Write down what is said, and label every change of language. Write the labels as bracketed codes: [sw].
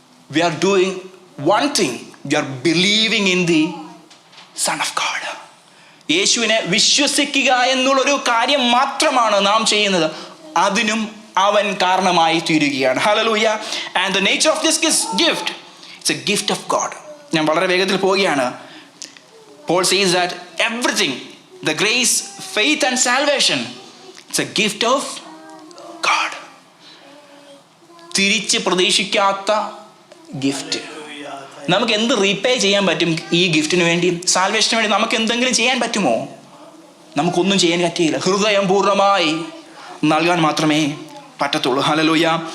[en] We are doing one thing, we are believing in the son of God. [ml] യേശുവിനെ വിശ്വസിക്കുക എന്നുള്ളൊരു കാര്യം മാത്രമാണ് നാം ചെയ്യുന്നത്. അതിനും അവൻ കാരണമായി തീരുകയാണ്. [en] Hallelujah. And the nature of this gift, it's a gift of God. [ml] ഞാൻ വളരെ വേഗത്തിൽ പോവുകയാണ്. [en] Paul says that everything, the grace, faith and salvation, it's a gift of God. [ml] തിരിച്ച് പ്രതീക്ഷിക്കാത്ത ഗിഫ്റ്റ്. നമുക്ക് എന്ത് റീപേ ചെയ്യാൻ പറ്റും ഈ ഗിഫ്റ്റിന് വേണ്ടി? സാൽവേഷന് വേണ്ടി നമുക്ക് എന്തെങ്കിലും ചെയ്യാൻ പറ്റുമോ? നമുക്കൊന്നും ചെയ്യാൻ പറ്റിയില്ല. ഹൃദയം പൂർണ്ണമായി നൽകാൻ മാത്രമേ പറ്റത്തുള്ളൂ. ഹല്ലേലൂയ.